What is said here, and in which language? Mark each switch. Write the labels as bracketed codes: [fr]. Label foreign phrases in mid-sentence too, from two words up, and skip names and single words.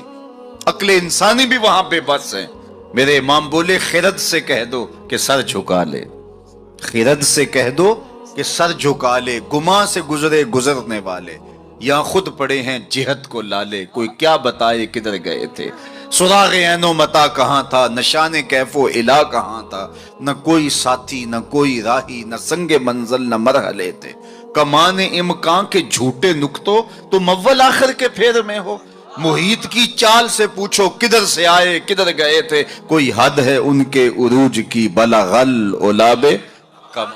[ur] عقل انسانی بھی وہاں بے بس ہے. میرے امام بولے خرد سے کہہ دو کہ سر جھکا لے، خرد سے کہہ دو کہ سر جھکا لے، گماں سے گزرے گزرنے والے، یا خود پڑے ہیں جہت کو لالے، کوئی کیا بتائے کدھر گئے تھے. سراغ عین و متا کہاں تھا، نشان کیف و الہ کہاں تھا، نہ کوئی ساتھی نہ کوئی راہی، نہ سنگ منزل نہ مرحلے تھے. کمان امکان کے جھوٹے نکتوں تو اول آخر کے پھیر میں ہو. محیط کی چال سے پوچھو کدھر سے آئے کدھر گئے تھے، کوئی حد ہے ان کے عروج کی [ar] بلغ العلا بکمال.